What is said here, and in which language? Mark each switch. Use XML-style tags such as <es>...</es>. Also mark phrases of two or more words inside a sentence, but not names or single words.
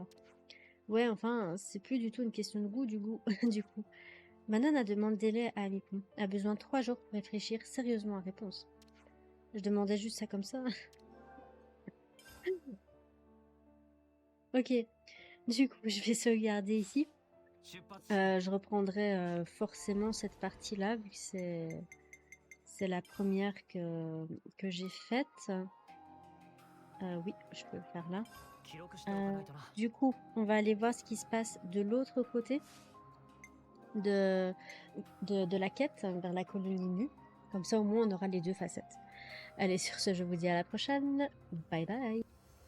<fr>Ouais, enfin, c'est plus du tout une question de goût, du coup. Manon a demandé délai à Amipon. A besoin de 3 jours pour réfléchir sérieusement à réponse. Je demandais juste ça comme ça. Ok. Du coup, je vais sauvegarder ici.</fr> <ja>出発しよう</ja> <fr>Je reprendrai forcément cette partie-là, vu que c'est la première que j'ai faite. Oui, je peux le faire là.</fr> <ja>記録しておかないとな</ja> <fr>Du coup, on va aller voir ce qui se passe de l'autre côté de la quête vers la colonie nue. Comme ça, au moins, on aura les deux facettes. Allez, sur ce, je vous dis à la prochaine.</fr> <en>Bye bye.</en>